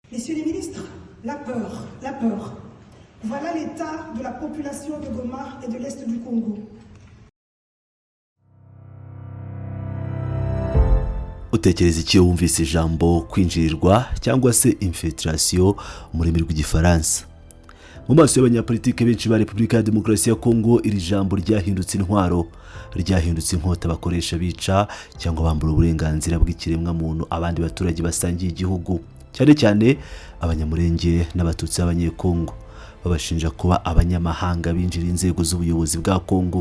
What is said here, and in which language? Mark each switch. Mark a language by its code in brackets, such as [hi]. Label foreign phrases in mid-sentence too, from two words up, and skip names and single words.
[fr] Messieurs les ministres, la peur, la peur. Voilà l'état de la population de Goma et de l'Est du Congo. [rw] Utekereza iki wumvise ijambo kwinjirirwa cyangwa se infiltration mu rurimi rw'igifaransa? Mu maso y'abanyapolitike benshi ba Repubulika ya Demokarasi ya Kongo, iri jambo ryahindutse intwaro, ryahindutse inkota bakoresha bica cyangwa bambura uburenganzira bw'ikiremwa muntu abandi baturage basangiye igihugu, cyane cyane abanyamurenge n'abatutsi b'abanyekongo, babashinja kuba abanyamahanga binjira inzego z'ubuyobozi bwa Kongo.